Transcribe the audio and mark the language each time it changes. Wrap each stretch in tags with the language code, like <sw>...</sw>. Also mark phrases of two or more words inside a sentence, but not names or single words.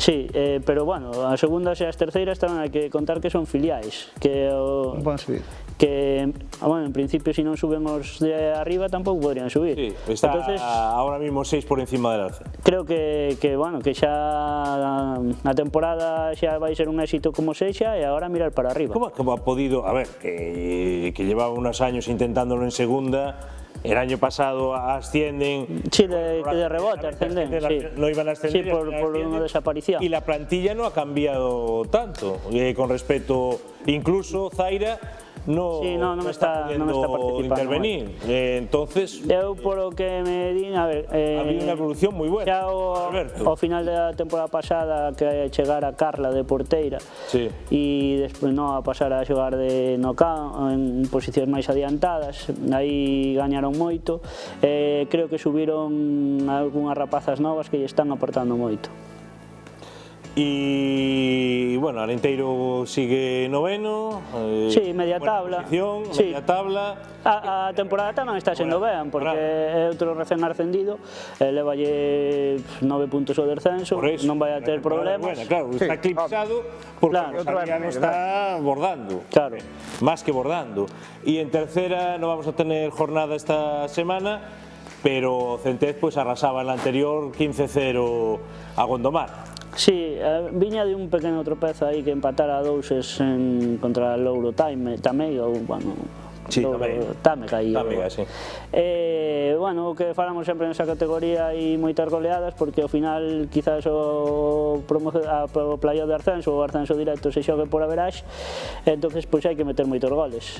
<gl>Sí, pero bueno, as segundas e as terceiras tamén hai que contar que son filiais, que non poden subir. Que, bueno, en principio si non suben os de arriba tampouco podrían subir.</gl> <es>Sí, está entonces, ahora mismo 6 por encima del alce.</es> <gl>Creo que bueno, que xa a temporada xa vai ser un éxito como sexa e agora mirar para arriba.</gl> <es>¿Cómo ha podido, a ver, que llevaba unos años intentándolo en segunda? El año pasado ascienden. Sí, de rebote ascenden. Sí. No iban a ascender. Sí, por una desaparición. Y la plantilla no ha cambiado tanto. Con respecto, incluso Zaira no está participando intervenir. Entonces,</es> <gl>eu polo que me din, a ver,</gl> <es>ha habido una evolución moi buena.</es> <gl>Xa ao final da temporada pasada que chegara Carla de porteira, sí, e despois a pasar a xogar en posicións máis adiantadas, aí gañaron moito. Creo que subiron algunhas rapazas novas que lle están aportando moito.</gl> <es>Y bueno, Arenteiro sigue noveno. Sí, media tabla. Sí. Media tabla.</es> <gl>A temporada tamén está sendo ben, porque é outro recén ascendido, levalle 9 puntos ao descenso, non vai a ter problemas.</gl> <es>Claro, está eclipsado porque Rosalía no está bordando. Claro. Más que bordando. Y en tercera no vamos a tener jornada esta semana, pero Centez pues arrasaba en la anterior 15-0 a Gondomar.</es> <gl>Sí, viña de un pequeno tropezo aí que empatara a 2 contra Louro Tamega, ou, bueno, sí, Támega, sí. Bueno, o que falamos sempre nesa categoría hai moitas goleadas, porque ao final quizás o playoff de ascenso ou o ascenso directo se xogue por averaxe, entonces pois hai que meter moitos goles.</gl>